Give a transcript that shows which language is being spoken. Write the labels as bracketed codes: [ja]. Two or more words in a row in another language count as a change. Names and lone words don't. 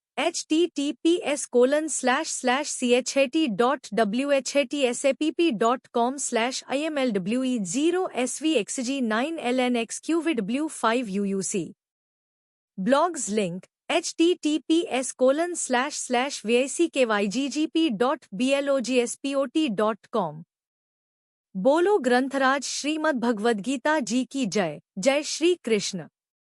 [hi] https://chat.whatsappp.com/imlwe0svxg9lnxqvw5uuc [en] Blogs link [hi] https://vickygp.blogspot.com बोलो ग्रंथराज श्रीमद् भगवद गीता जी की जय। जय श्री कृष्ण।